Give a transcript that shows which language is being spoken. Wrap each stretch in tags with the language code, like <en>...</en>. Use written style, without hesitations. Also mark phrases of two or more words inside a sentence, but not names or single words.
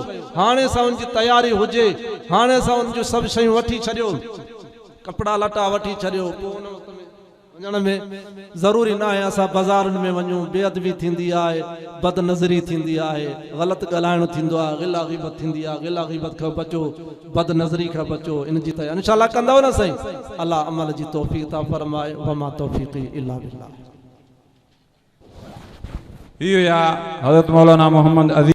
<sd>हाणे सां उनजी तयारी हुजे, हाणे सां उन जूं सभु शयूं वठी छॾियो, कपिड़ा लटा वठी छॾियो, पोइ उन वक़्त में वञण में ज़रूरी न आहे असां बाज़ारुनि में वञूं, बेअदबी थींदी आहे, बदनज़री थींदी आहे, ग़लति ॻाल्हाइणो थींदो आहे, गिला ग़ीबत थींदी आहे, गिला ग़ीबत खां बचो, बदनज़री खां बचो। इन जी तयारी इंशाअल्लाह कंदव न साईं। अल्लाह अमल जी तौफ़ीक़ अता फ़रमाए।</sd> <ar>وما توفيقي إلا بالله.</ar> <sd>इहो या हज़रत मौलाना मोहम्मद अज़ीज़</sd>